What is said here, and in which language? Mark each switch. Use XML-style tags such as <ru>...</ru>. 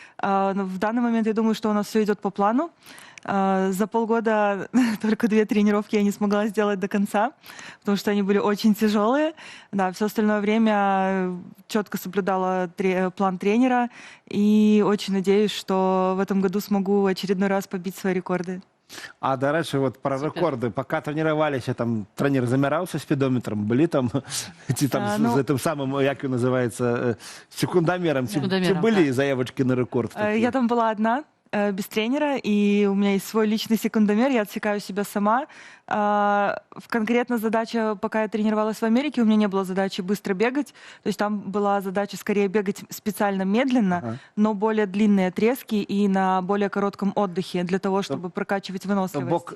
<ru>Но в данный момент я думаю, что у нас все идет по плану. За полгода только 2 тренировки я не смогла сделать до конца, потому что они были очень тяжелые. Да, все остальное время четко соблюдала план тренера и очень надеюсь, что в этом году смогу очередной раз побить свои рекорды.</ru> <uk>А, до речі, от про рекорди. Поки тренувалися, там тренер замирався спідометром, були там, ці там з тим самим, як він називається, секундомером, чи були заявочки на рекорд?</uk> <ru>Я там была одна, без тренера, и у меня есть свой личный секундомер, я отсекаю себя сама. Конкретно задача, пока я тренировалась в Америке, у меня не было задачи быстро бегать, то есть там была задача скорее бегать специально медленно, но более длинные отрезки и на более коротком отдыхе для того, чтобы прокачивать выносливость.</ru>